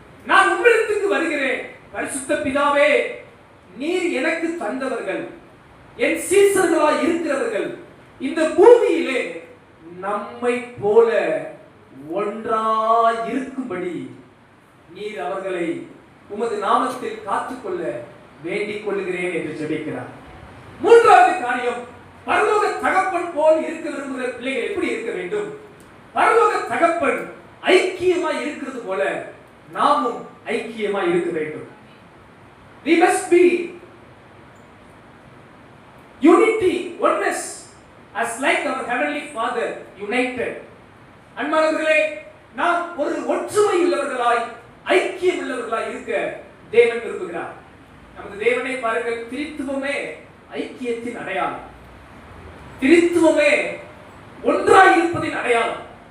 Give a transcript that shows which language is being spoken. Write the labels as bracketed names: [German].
[Tamil] நான் உம்மிடத்துக்கு வருகிறேன். பரிசுத்த பிதாவே, நீர் எனக்கு தந்தவர்கள், என் சீசர்களாய் இருக்கிறவர்கள் இந்த பூமியிலே நம்மை போல ஒன்றாய் இருக்கும்படி நீர் அவர்களை உமது நாமத்தில் காத்துக்கொள்ள வேண்டிக் கொள்கிறேன் என்று ஜெபிக்கிறார். மூன்றாவது காரியம், பரலோக தகப்பன் போல் இருக்க விரும்புகிற பிள்ளைகள் எப்படி இருக்க வேண்டும்? பரலோக தகப்பன் ஐக்கியமாய் இருக்கிறது போல நாமும் ஐக்கியமாய் இருக்க வேண்டும். [English] We must be unity, oneness, as like our heavenly Father united. [Tamil] அன்பானவர்களே, நாம் ஒரு ஒற்றுமை உள்ளவர்களாய் ஐக்கியம் உள்ளவர்களாய் இருக்க தேவன் விரும்புகிறார். நமது தேவனை பாருங்கள், திரித்துவமே ஐக்கியத்தின் அடையாளம், திரித்துவமே ஒன்றாய் இருப்பதின் அடையாளம்.